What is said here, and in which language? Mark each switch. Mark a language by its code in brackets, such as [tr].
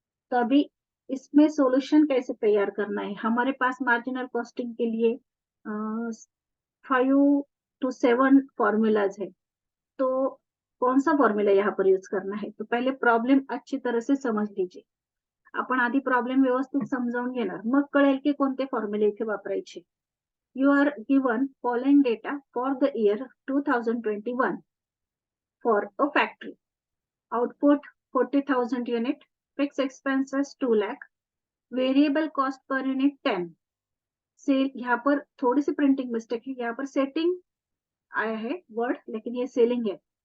[hi] तो अभी इसमें सॉल्यूशन कैसे तैयार करना है. हमारे पास मार्जिनल कॉस्टिंग के लिए 5 to 7 फॉर्मूलाज है. तो कौन सा फॉर्म्युला यहाँ पर यूज करना है, तो पहले प्रॉब्लेम अच्छी तरह से समझ लीजिए. [mr] आपण आधी प्रॉब्लेम व्यवस्थित समजावून घेणार, मग कळेल की कोणते फॉर्म्युले इथे वापरायचे. [en] You are given following data for the year 2021 for a factory. Output 40,000 unit, fix expenses 2 lakh, variable cost per unit 10. [hi] Cell, यहाँ पर थोड़ी सी प्रिंटिंग मिस्टेक है, यहाँ पर सेटिंग आया है वर्ड, लेकिन ये सेलिंग है.